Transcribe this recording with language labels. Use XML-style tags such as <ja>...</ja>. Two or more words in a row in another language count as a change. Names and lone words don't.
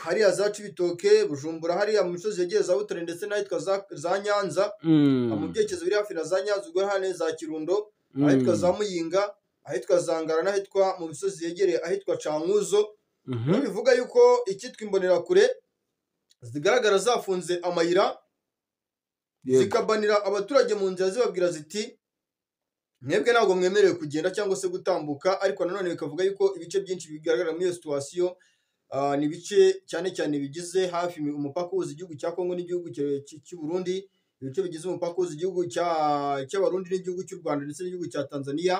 <rw>hariya za Cibitoke, Bujumbura, hariya mu misozi yegeye za Butare ndetse n'ahitwa za Nyanza, mu byerekezo biri hafi na za Nyanza ubwo hane za Kirundo, ahitwa za Muyinga, ahitwa za Ngara n'ahitwa mu misozi yegereye ahitwa Cankuzo. Bivuga yuko ikitwa imbonerakure zigaragara zafunze amayira, zikabanira abaturage mu nzira zibabwira ziti mwebwe ntabwo mwemerewe kugenda cyangwa se gutambuka. Ariko nanone bikavuga yuko ibice byinshi bigaragara muri iyo situation ni ibice cyane cyane bigize hafi umupaka uhuza igihugu cya Kongo n'igihugu cy'u Burundi, ibice bigize umupaka uhuza igihugu cy'Abarundi n'igihugu cy'u Rwanda ndetse n'igihugu cya Tanzania.</rw>